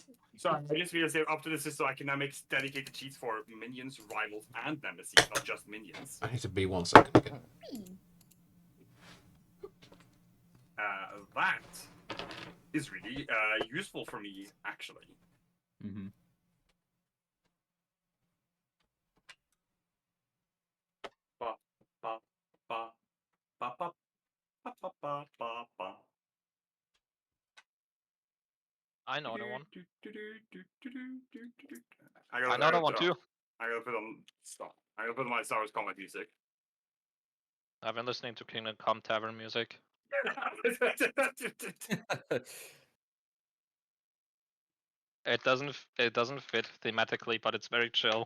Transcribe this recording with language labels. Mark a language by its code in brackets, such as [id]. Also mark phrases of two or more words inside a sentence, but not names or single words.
[en] So I just realized that up to this is so I can now make dedicated cheats for minions, rivals, and nemesis, not just minions. I need to be 1 second again. That is really useful for me, actually. Mm-hmm. Ba, ba, ba, ba, ba, ba, ba, ba, ba, ba. I know that one. I I know that one put too. I gotta put on stop. I gotta put on my Star Wars combat music. I've been listening to Kingdom Come Tavern music. It doesn't fit thematically, but it's very chill.